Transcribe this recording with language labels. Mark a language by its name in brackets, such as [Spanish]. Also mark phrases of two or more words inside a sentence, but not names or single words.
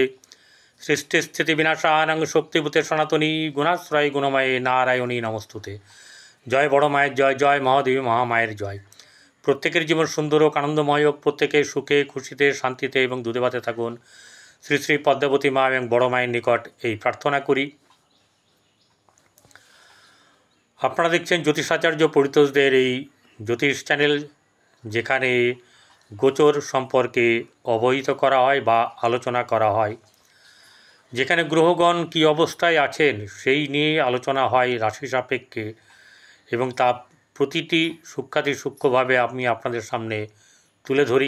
[Sanskrit] सृष्टिस्थितिविनाशानं शक्तिभूते सनातनी गुणाश्रय गुणमये नारायणी नमस्तुते। [Bangla] জয় বড় মায়ের জয়, জয় মহাদেবী মহামায়ের জয়। প্রত্যেকের জীবন সুন্দর ও আনন্দময় হোক, প্রত্যেকে সুখে খুশিতে শান্তিতে এবং দুধে ভাতে থাকুন। শ্রী শ্রী পদ্মাবতী মা এবং বড় মায়ের নিকট এই প্রার্থনা করি। আপনারা দেখছেন জ্যোতিষাচার্য পরিতোষদের এই জ্যোতিষ চ্যানেল, যেখানে গোচর সম্পর্কে অবহিত করা হয় বা আলোচনা করা হয়, যেখানে গ্রহগণ কী অবস্থায় আছেন সেই নিয়ে আলোচনা হয় রাশি সাপেক্ষে, এবং তা প্রতিটি সূক্ষ্মাতি সূক্ষ্মভাবে আমি আপনাদের সামনে তুলে ধরি।